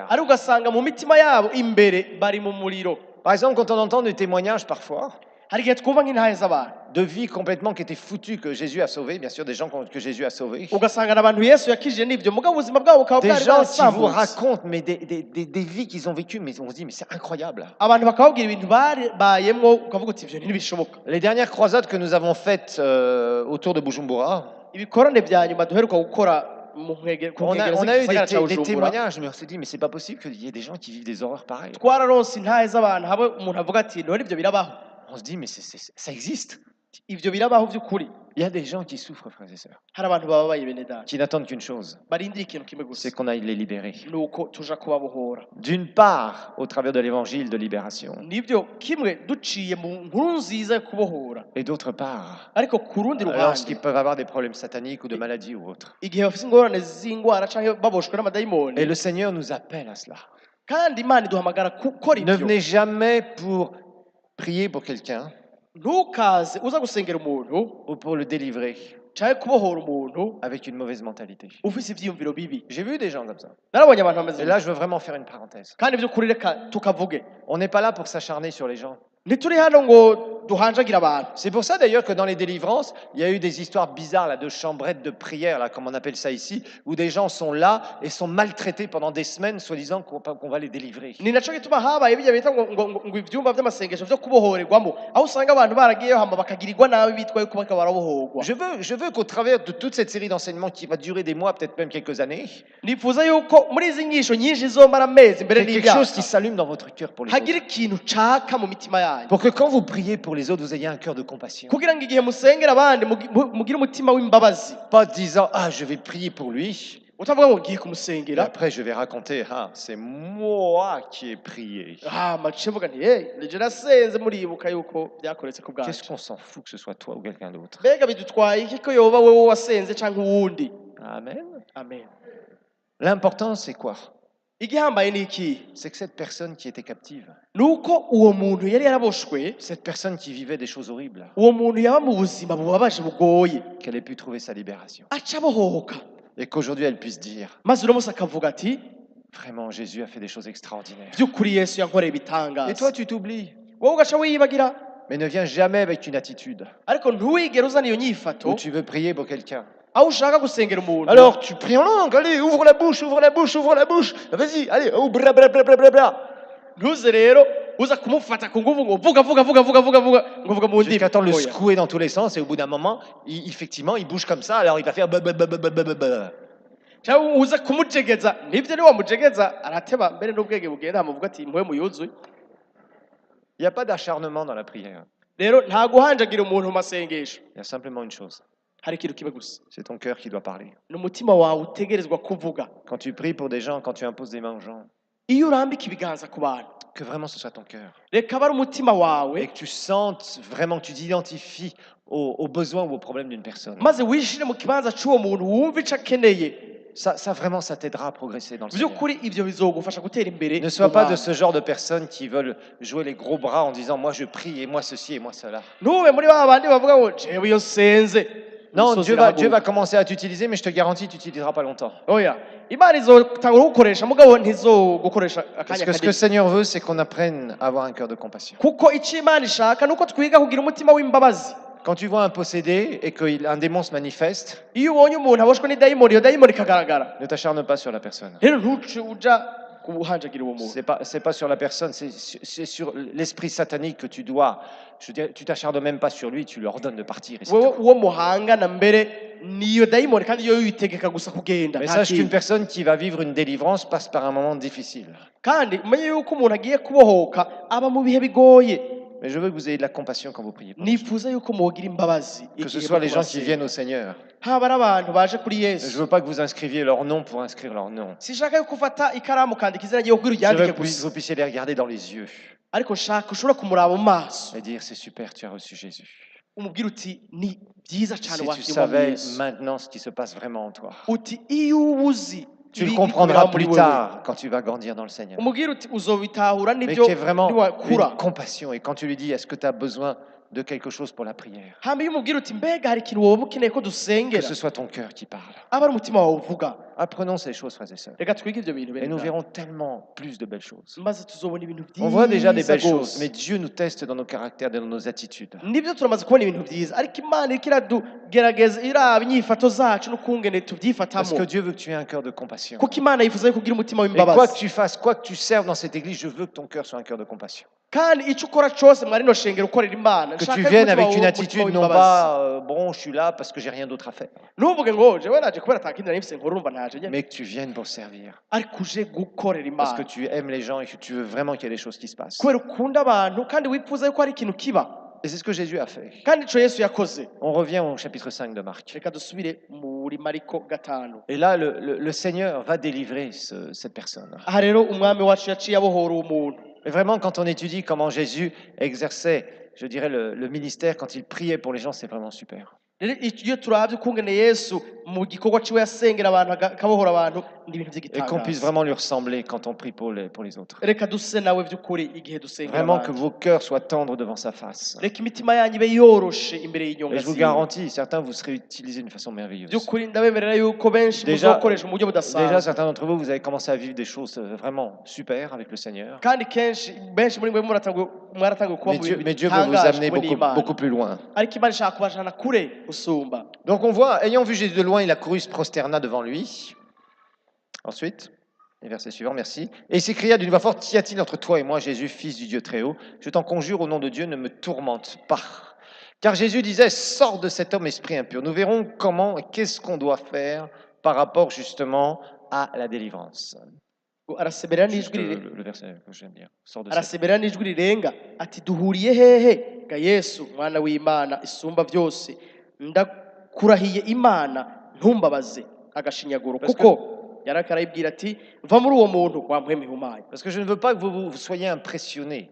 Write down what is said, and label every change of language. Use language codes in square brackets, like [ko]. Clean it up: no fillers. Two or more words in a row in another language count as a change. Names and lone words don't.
[rn] ariko ugasanga mu mitima yabo imbere bari mu muriro [fr] Par exemple, quand on entend des témoignages parfois [rn] hari igihe twumva nk'intahe z'abantu [fr] de vies complètement qui étaient foutues que Jésus a sauvées, bien sûr des gens que Jésus a sauvés, [rn] ugasanga n'abantu yesu yakijije n'ibyo mugabo ubuzima bwabo bukaba [fr] des [rn] bwari [fr] gens qui vous [rn] bwarasambutse [fr] racontent mais des vies qu'ils ont vécues, mais on se dit mais c'est incroyable. [rn] abantu bakababwira ibintu bayemwo ukavuga uti ivyo ntibishoboka [fr] Les dernières croisades que nous avons faites autour de Bujumbura, [rn] ibikorane bya nyuma duheruka gukora ku nkengero [fr] on a eu [rn] z'igisagara ca [fr] des [rn] bujumbura [fr] témoignages, mais on s'est dit mais c'est pas possible qu'il y ait des gens qui vivent des horreurs pareilles. [rn] twararonse intahe z'abantu habe umuntu avuga ati none ibyo birabaho [fr] On se dit mais ça existe. [rn] ivyo birabaho by'ukuri [fr] Il y a des gens qui souffrent, frères et sœurs, [rn] hari abantu bababaye bene data [fr] qui n'attendent qu'une chose, [rn] barindiriye ikintu kimwe [fr] c'est [rn] gusa [fr] qu'on aille les libérer. [rn] nuko tuja kubabohora [fr] D'une part, au travers de l'évangile de libération, [rn] nibyo kimwe duciye mu nkuru nziza yo kubohora [fr] et d'autre part, [rn] ariko ku rundi [fr] lorsqu'ils [rn] ruhande [fr] peuvent avoir des problèmes sataniques ou de maladies ou autres. [rn] igihe bafite ingorane z'indwara canke baboshwe n'amadayimoni [fr] Et le Seigneur nous appelle à cela. [rn] kandi imana iduhamagara gukora [fr] Ne [rn] ibyo [fr] venez jamais pour prier pour quelqu'un [rn] ntukaze uza gusengera umuntu [fr] ou pour le délivrer [rn] canke kubohora umuntu [fr] avec une mauvaise mentalité. [rn] ufise ivyiyumviro bibi [fr] J'ai vu des gens comme ça. [rn] narabonye abantu bameze [fr] Et là, je veux vraiment faire une parenthèse. [rn] kandi by'ukuri reka tukavuge [fr] On n'est pas là pour s'acharner sur les gens. [rn] ntituri hano ngo duhanjagira abantu [fr] C'est pour ça d'ailleurs que dans les délivrances, il y a eu des histoires bizarres là, de chambrettes de prière, là, comme on appelle ça ici, où des gens sont là et sont maltraités pendant des semaines, soi-disant qu'on va les délivrer. [rn] ni naco gituma habaye bijya bita ngo ivyumba vy'amasengesho vyo kubohorerwamo aho usanga abantu baragiyeyo hama bakagirirwa nabi bitwa yuko bariko barabohorwa [fr] Je veux qu'au travers de toute cette série d'enseignements qui va durer des mois, peut-être même quelques années, [rn] nifuza yuko muri izi nyisho nyinshi zomara amezi mbere [fr] qu'il y ait quelque chose [rn] n'imyaka [fr] qui s'allume dans votre cœur pour les [rn] hagire [fr] autres. [rn] ikintu caka mu mitima yanyu [fr] Pour que quand vous priez pour les autres, vous ayez un cœur de compassion. [rn] kugira ngo igihe musengera abandi mugire umutima w'imbabazi [fr] Pas disant, ah, je vais prier pour lui, [rn] utavuga ngo ngiye [fr] et [rn] kumusengera [fr] après je vais raconter, ah, c'est moi qui ai prié. [rn] mace mvuga nti nije nasenze muribuka yuko byakoretse ku [fr] Qu'est-ce [rn] bwacu [fr] qu'on s'en fout que ce soit toi ou quelqu'un d'autre? [rn] mbega bidutwaye iki ko yoba wewe wasenze canke uwundi [fr] Amen. [rn] amen [fr] L'important, c'est quoi? [rn] igihambaye ni iki [fr] C'est que cette personne qui était captive, [rn] nuko uwo muntu yari yaraboshwe [fr] cette personne qui vivait des choses horribles, [rn] uwo muntu yaba mu buzima bubabaje bugoye [fr] qu'elle ait pu trouver sa libération. [rn] aca abohoka [fr] Et qu'aujourd'hui, elle puisse dire, [rn] maze uno munsi akavuga ati [fr] vraiment, Jésus a fait des choses extraordinaires. [rn] by'ukuri yesu yankoreye [fr] Et [rn] ibitangaza [fr] toi, tu t'oublies. [rn] wowe ugaca wiyibagira [fr] Mais ne viens jamais avec une attitude [rn] ariko ntuwigere uzana iyo nyifato [fr] où tu veux prier pour quelqu'un. [rn] aho ushaka gusengera umuntu [fr] Alors, tu pries en langue, allez, ouvre la bouche, ouvre la bouche, ouvre la bouche. Vas-y, allez, oh, bla bla bla bla bla bla. [rn] ntuze rero uza kumufata ku nguvu ngo vuga ngo vuga mu ndimi [fr] Jusqu'à temps de le [rn] Oya. [fr] secouer dans tous les sens et au bout d'un moment, effectivement, il bouge comme ça, alors il va faire ba. [rn] cyangwa uza kumujegeza nibyo ni wamujegeza arateba mbere n'ubwenge bugenda hamuvuga ati mpuwe muyuzuye [fr] Il n'y a pas d'acharnement dans la prière. [rn] rero nta guhanjagira umuntu mu masengesho [fr] Il y a simplement une chose, [rn] hari ikintu kimwe gusa [fr] c'est ton cœur qui doit parler. [rn] ni umutima wawe utegerezwa kuvuga [fr] Quand tu pries pour des gens, quand tu imposes des mains aux gens, [rn] iyo urambika ibiganza ku bantu [fr] que vraiment ce soit ton cœur. [rn] reka abe ari umutima wawe [fr] Et que tu sentes vraiment, que tu t'identifies aux besoins ou aux problèmes d'une personne. [rn] maze wishire mu kibanza cy'uwo muntu wumva icyo akeneye [fr] Ça vraiment, ça t'aidera à progresser dans le Seigneur. [rn] by'ukuri ibyo bizogufasha gutera imbere [fr] Ne sois [rn] mu [fr] pas de [rn] Mana. [fr] ce genre de personnes qui veulent jouer les gros bras en disant moi je prie et moi ceci et moi cela. [rn] ntube muri ba bandi bavuga ngo jewe iyo nsenze [fr] Non, [rn] imisozi [fr] Dieu va [rn] irahaguruka." [fr] commencer à t'utiliser, mais je te garantis, tu n'utiliseras pas longtemps. [rn] oya imana izotangura kugukoresha mugabo ntizogukoresha [fr] Parce [rn] akanya [fr] que ce que le [rn] kanini [fr] Seigneur veut, c'est qu'on apprenne à avoir un cœur de compassion. [rn] kuko icyo imana ishaka ni uko twiga kugira umutima w'imbabazi [fr] Quand tu vois un possédé et qu'un démon se manifeste, [rn] iyo ubonye umuntu aboshwe n'idayimoni iyo dayimoni ikagaragara [fr] ne t'acharne pas sur la personne. [rn] rero ntuce uja kubuhanjagira uwo muntu [fr] C'est pas sur la personne, c'est sur l'esprit satanique que tu dois. Je dirais, tu t'acharnes même pas sur lui, tu lui ordonnes de partir. Et c'est [rn] wewe [fr] tout. [rn] uwo muhangana mbere niyo dayimoni kandi iyo yitegeka gusa kugenda [fr] Mais [rn] nta [fr] sache qu'une [rn] kindi. [fr] personne qui va vivre une délivrance passe par un moment difficile. [rn] kandi umenye yuko umuntu agiye kubohoka aba mu bihe bigoye [fr] Mais je veux que vous ayez de la compassion quand vous priez pour les gens. [rn] nifuza yuko mugira imbabazi [fr] Que ce [rn] igihe [fr] soit [rn] muriko [fr] les gens qui [rn] murasenga. [fr] viennent au Seigneur. [rn] haba ari abantu baje kuri [fr] Je [rn] yesu [fr] veux pas que vous inscriviez leur nom pour inscrire leur nom. [rn] sinshaka yuko ufata ikaramu ukandika izina ryiwe kugira [fr] Je veux [rn] uryandike [fr] que [rn] gusa [fr] vous puissiez les regarder dans les yeux [rn] ariko nshaka ushobora kumuraba mu maso [fr] et dire c'est super, tu as reçu Jésus. [rn] umubwira uti ni byiza cyane [fr] Si tu [rn] wakirwa mu [fr] savais [rn] yesu [fr] maintenant ce qui se passe vraiment en toi, [rn] uti iyo uba uzi [fr] tu le [rn] ibiri [fr] comprendras [rn] kubera muri [fr] plus [rn] wewe, [fr] tard quand tu vas grandir dans le Seigneur. [rn] umubwira uti uzobitahura [fr] Mais [rn] n'ibyo [fr] qui est vraiment [rn] niwakura [fr] une compassion. Et quand tu lui dis, est-ce que tu as besoin de quelque chose pour la prière? [rn] hama iyo umubwira uti mbega hari ikintu woba ukeneye ko [fr] Que [rn] dusengera [fr] ce soit ton cœur qui parle. [rn] aba ari umutima wawe uvuga [fr] Apprenons ces choses, frères et sœurs. [rn] reka twige ibyo bintu [fr] Et [rn] bene [fr] nous [rn] data. [fr] verrons tellement plus de belles choses. [rn] maze tuzobona ibintu [fr] On voit déjà des [rn] byiza [fr] belles choses, mais [rn] rwose [fr] Dieu nous teste dans nos caractères et dans nos attitudes. [rn] nibyo turamaze kubona ibintu byiza ariko imana iriko iradugerageza iraba inyifato zacu n'ukungene [fr] Parce [rn] tubyifatamo [fr] que Dieu veut que tu aies un cœur de compassion. [rn] kuko imana yifuza yuko ugira umutima [fr] Et quoi que [rn] w'imbabazi [fr] tu fasses, quoi que tu serves dans cette église, je veux que ton cœur soit un cœur de compassion. [rn] kandi icyo ukora cyose mwari no shengero ukorera imana [fr] Que [rn] nshaka [fr] tu [rn] yuko [fr] viennes [rn] umutima [fr] avec une [rn] wawe [fr] attitude, [rn] umutima [fr] non [rn] w'imbabazi. [fr] pas bon, je suis là parce que j'ai rien d'autre à faire, [rn] ntuvuge ngo jewe naje kubera atakindi nari mfise nkora urumva ntaje nyene [fr] mais que tu viennes pour servir. [rn] ariko uje gukorera [fr] Parce que [rn] imana [fr] tu aimes les gens et que tu veux vraiment qu'il y ait des choses qui se passent. [rn] kubera ukunda abantu kandi wifuza yuko hari ikintu kiba [fr] Et c'est ce que Jésus a fait. [rn] kandi ico yesu yakoze [fr] On revient au chapitre 5 de Marc. [rn] reka dusubire muri mariko 5 [fr] Et là, le Seigneur va délivrer cette personne. [rn] aha rero umwami wacu yaciye abohora uwo muntu [fr] Et vraiment, quand on étudie comment Jésus exerçait, je dirais, le ministère, quand il priait pour les gens, c'est vraiment super. [rn] rero iyo turabye ukungene yesu mu gikorwa ciwe yasengera abantu akabohora abantu ni ibintu [fr] Et qu'on puisse [rn] by'igitangaza [fr] vraiment lui ressembler quand on prie pour les autres. [rn] reka duse nawe by'ukuri igihe dusengera [fr] Vraiment que [rn] abantu [fr] vos cœurs soient tendres devant sa face. [rn] reka imitima yanyu ibe yoroshe imbere y'inyonga [fr] Et je vous [rn] ziwe [fr] garantis, certains vous serez utilisés d'une façon merveilleuse. [rn] by'ukuri ndabemerera yuko benshi [fr] Déjà- [rn] muzokoresha mu buryo [fr] Déjà, [rn] budasanzwe [fr] certains d'entre vous, vous avez commencé à vivre des choses vraiment super avec le Seigneur. [rn] kandi kenshi benshi muri mwe mwaratanguye kuba mu bintu [fr] Mais Dieu veut vous [rn] bitangaje [fr] amener [rn] kumwe n'Imana [fr] beaucoup plus loin. [rn] ariko imana ishaka kubajana kure usumba [fr] Donc on voit, ayant vu Jésus de loin, il a couru, se prosterna devant lui. Ensuite, les versets suivants, merci. Et il s'écria d'une voix forte, qu'y a-t-il entre toi et moi, Jésus, fils du Dieu très haut? Je t'en conjure au nom de Dieu, ne me tourmente pas. Car Jésus disait, sors de cet homme esprit impur. Nous verrons comment et qu'est-ce qu'on doit faire par rapport justement à la délivrance. [rn] arasemerera [fr] Juste [rn] n'ijwi [fr] le verset que je viens de dire. Sors de cet [rn] arasemerera n'ijwi rirenga ati duhuriye hehe ga yesu mwana w'imana isumba byose ndakurahiye imana ntumbabaze agashinyaguro [fr] Parce que- [rn] kuko yarako arayibwira ati va muri uwo muntu wampwema ihumanya [fr] Parce que je ne veux pas que vous soyez impressionnés.